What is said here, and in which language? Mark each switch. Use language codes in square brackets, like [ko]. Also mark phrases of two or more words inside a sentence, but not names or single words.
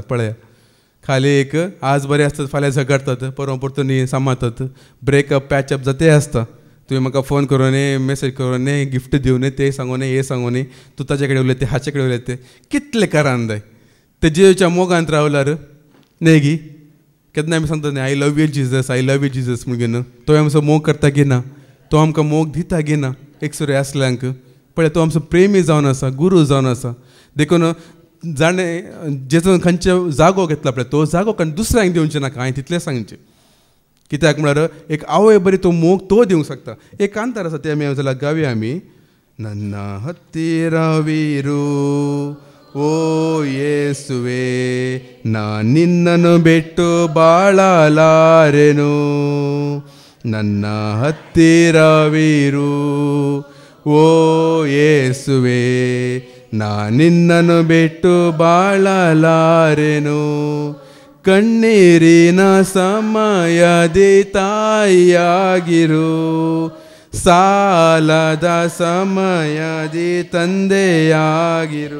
[kok] पळया, खाली एक आज बरें आसतात, फाल्यां झगडटात, परवा परतून सांबाळटात, [en] breakup patchup [kok] जाते आसता. तुवें म्हाका फोन करून मेसेज करून गिफ्ट दिवन ते सांगून हे सांगून तूं ताचे कडेन उलयता, हाचे कडेन उलयता, कितले करान जाय. ते जेवच्या मोगांत रावल्यार न्हय गी. केन्ना आमी सांगता न्ही [en] I love you Jesus, I love you Jesus [kok] म्हणून. तो आमचो मोग करता घेना, तो आमकां मोग दिता घेना. एक सुरे आसल्यांक पळय, तो आमचो प्रेमी जावन आसा, गुरू जावन आसा. देखून जाणें जेजो खंयचे जागो घेतला पळय तो जागो खंय दुसऱ्यांक दिवचें नाका, हांवें तितलें सांगचें. कित्याक म्हळ्यार एक आवय बरी तो मोग तो दिवंक शकता. एक कांतार आसा ते आमी जाल्यार गावया आमी. [kn] ನನ್ನ ಹತ್ತಿರವಿರು ಓ ಯೇಸುವೆ ನಾ ನಿನ್ನನ್ನು ಬಿಟ್ಟು ಬಾಳಲಾರೆನು. ನನ್ನ ಹತ್ತಿರವಿರು ಓ ಯೇಸುವೆ, ನಾ ನಿನ್ನನ್ನು ಬಿಟ್ಟು ಬಾಳಲಾರೆನು. ಕಣ್ಣೀರಿನ ಸಮಯದಿ ತಾಯಿಯಾಗಿರು, ಸಾಲದ ಸಮಯದಿ ತಂದೆಯಾಗಿರು.